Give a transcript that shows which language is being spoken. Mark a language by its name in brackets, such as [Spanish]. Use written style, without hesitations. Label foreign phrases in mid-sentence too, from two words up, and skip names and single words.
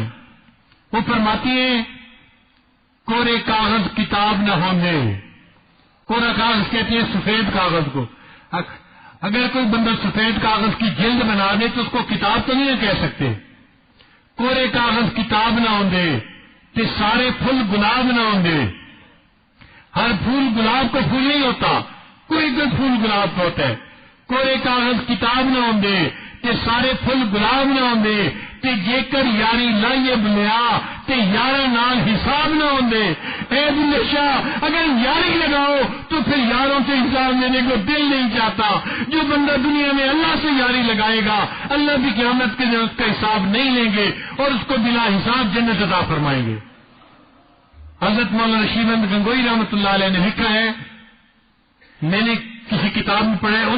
[Urdu] وہ فرماتی ہیں [Punjabi] کورے کاغذ کتاب نہ ہونے، [Urdu] کورا کاغذ کہتے ہیں سفید کاغذ کو، اگر کوئی بندہ سفید کاغذ کی جلد بنا دے تو اس کو کتاب تو نہیں کہہ سکتے۔ [Punjabi] کورے کاغذ کتاب نہ ہوندے تے سارے پھول گلاب نہ ہوندے، [Urdu] ہر پھول گلاب کا پھول نہیں ہوتا، کوئی کوئی پھول گلاب کا ہوتا ہے۔ [Punjabi] کورے کاغذ کتاب نہ ہوندے تے سارے پھول گلاب نہ ہوندے تے جے کر یاری لائیے بلیا تے یارہ نال حساب نہ ہوندے۔ [Urdu] اے بلے شاہ اگر یاری لگاؤ تو پھر یاروں سے حساب لینے کو دل نہیں چاہتا۔ جو بندہ دنیا میں اللہ سے یاری لگائے گا اللہ بھی قیامت کے دن اس کا حساب نہیں لیں گے اور اس کو بلا حساب جنت عطا فرمائیں گے۔ حضرت مولانا رشید احمد گنگوئی رحمۃ اللہ علیہ نے لکھا ہے، میں نے کسی کتاب میں پڑھا ہے، ان